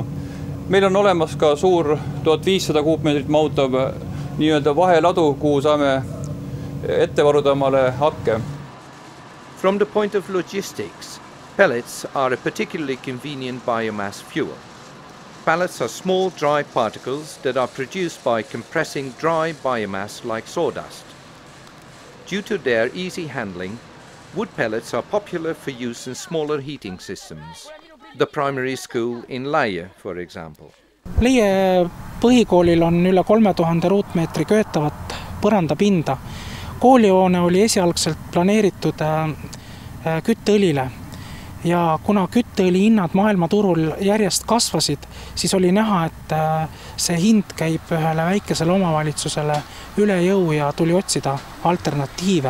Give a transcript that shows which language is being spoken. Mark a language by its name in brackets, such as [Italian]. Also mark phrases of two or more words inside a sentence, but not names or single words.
[Estonian] Meil on olemas ka suur 1500 kuupmeetrit mahutav nii-öelda vaheladu, kuhu saame ette varuda omale hakke. [English] From the point of logistics, pellets are a particularly convenient biomass fuel. Pellets are small dry particles that are produced by compressing dry biomass like sawdust. Due to their easy handling, Wood pellets are popular for use in smaller heating systems. The primary school in Laie, for example. [Estonian] Laie põhikoolil on üle 3000 ruutmeetri köetavat põrandapinda. Koolihoone oli esialgselt planeeritud kütteõlile ja kuna kütteõli hinnad maailmaturul järjest kasvasid, siis oli näha, et see hind käib ühele väikesele omavalitsusele üle jõu ja tuli otsida alternatiive.